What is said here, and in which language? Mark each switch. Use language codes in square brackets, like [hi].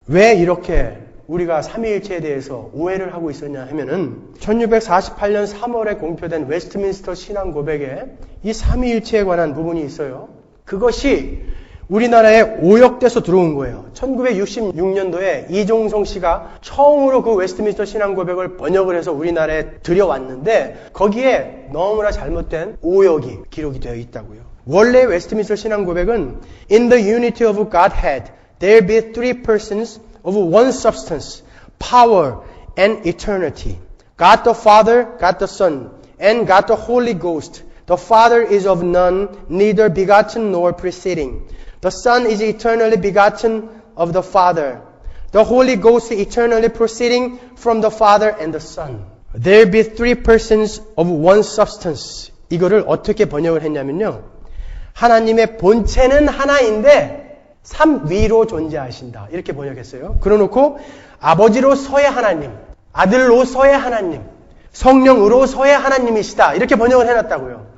[ko] 왜 이렇게 우리가 삼위일체에 대해서 오해를 하고 있었냐 하면은 1648년 3월에 공표된 웨스트민스터 신앙 고백에 이 삼위일체에 관한 부분이 있어요. 그것이 우리나라에 오역돼서 들어온 거예요. 1966년도에 이종성 씨가 처음으로 그 웨스트민스터 신앙 고백을 번역을 해서 우리나라에 들여왔는데 거기에 너무나 잘못된 오역이 기록이 되어 있다고요. 원래 웨스트민스터 신앙 고백은 [en] In the unity of Godhead, there be three persons of one substance, power and eternity. God the Father, God the Son, and God the Holy Ghost. The Father is of none, neither begotten nor preceding. The Son is eternally begotten of the Father. The Holy Ghost eternally proceeding from the Father and the Son. There be three persons of one substance. [ko] 이거를 어떻게 번역을 했냐면요. 하나님의 본체는 하나인데 삼위로 존재하신다. 이렇게 번역했어요. 그러놓고 아버지로서의 하나님, 아들로서의 하나님, 성령으로서의 하나님이시다. 이렇게 번역을 해놨다고요.